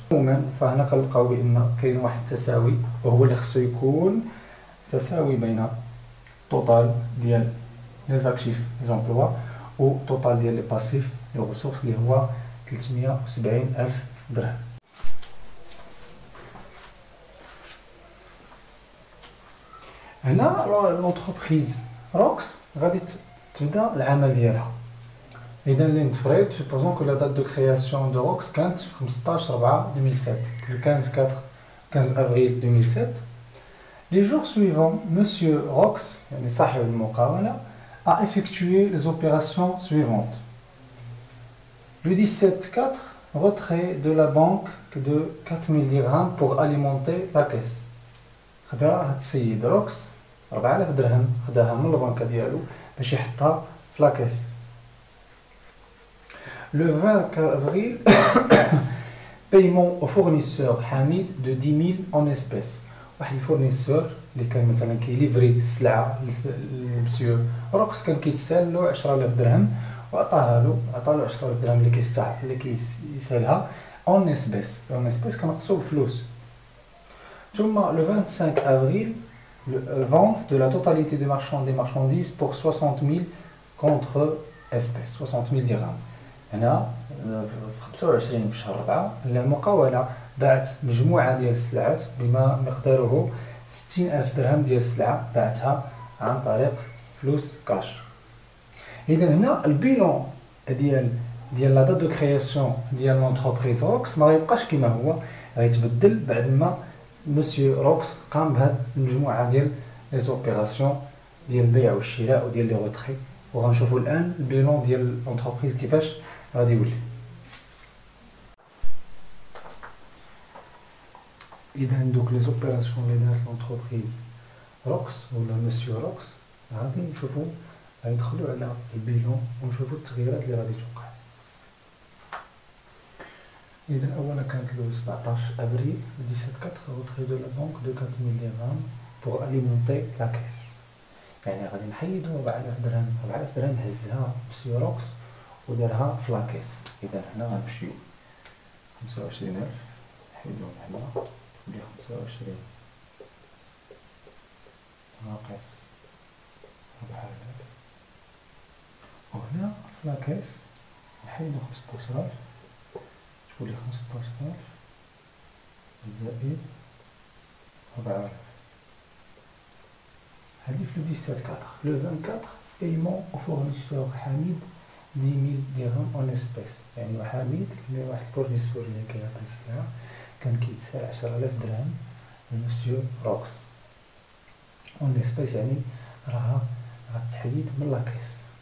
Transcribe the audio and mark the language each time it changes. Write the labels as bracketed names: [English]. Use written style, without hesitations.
[Arabic] عموما فهنا كنلقاو بان كاين واحد التساوي، وهو اللي خصو يكون تساوي بين توتال ديال لي زاكتيف لي زومبلوا و توتال ديال لي باسيف لي ريسورس اللي هو 370,000 درهم. هنا لونتربريز روكس غادي تبدا العمل ديالها. إذا اللي نتفريد [French] supposons que la date de création de ROX [Arabic] كانت في [French] 15/4/2007 le 15 avril 2007. Les jours suivants, Monsieur Rox, [Arabic] صاحب المقاولة, [French] a effectué les opérations suivantes. Le 17/4, retrait de la banque de 4000 dirhams pour alimenter la caisse. [Arabic] خدا هاد السيد روكس 4000 درهم خداها من البنكة ديالو باش يحطها في لاكيس. [French] Le 20 avril, paiement au fournisseur Hamid de 10 000 en espèces. [Arabic] واحد الفورنيسور اللي كان مثلا كيليفري السلعه لمسيو روكس كان كيتسال له 10000 درهم وعطاها له 10000 درهم اللي كيسالها اون اسبيس. اون اسبيس كنقصو بفلوس. [French] ثم le 25 avril, vente de la totalité des marchandises pour 60 000 contre espèces, 60 000 dirhams. [Arabic] هنا في 25 في شهر 4 المقاولة باعت مجموعة ديال السلعات بما مقداره 60,000 درهم ديال السلعة باعتها عن طريق فلوس كاش. إذا هنا البيلون ديال لا دات دو كرياسيون ديال لونتربريز روكس ما غيبقاش كيما هو، غيتبدل بعد ما مسيو روكس قام بهاد المجموعة ديال لي زوبيراسيون ديال البيع والشراء وديال لي روتري. وغنشوفوا الآن البيلون ديال لونتربريز كيفاش غادي يولي. إذا دوك لي زوبيراسيون اللي دارت لونتربريز روكس ولا مسيو روكس غادي نشوفوا، غادي ندخلوا على البيلون ونشوفوا التغييرات اللي غادي توقع. إذا أولا كانت لو 17 أبريل [French] 17/4 retrait de la banque de 4000 dirhams pour alimenter la caisse. [Arabic] يعني غادي نحيدو 4000 درهم. 4000 درهم هزها مسيو روكس ودارها في لاكيس. إذا هنا غنمشيو 25000 نحيدوهم هنا تولي 25 ناقص 4000 وهنا في لاكيس نحيدو 15000 تولي 15000 زائد 4000. هادي في لو 17/4. [French] لو 24 paiement au fournisseur Hamid 10 000 dirhams en espèces. [Arabic] يعني حميد اللي واحد الفورنيسور اللي كيعطي السلعة كان كيتسال 10000 درهم لمسيو روكس اون اسبيس، يعني راها غتحيد من لاكيس.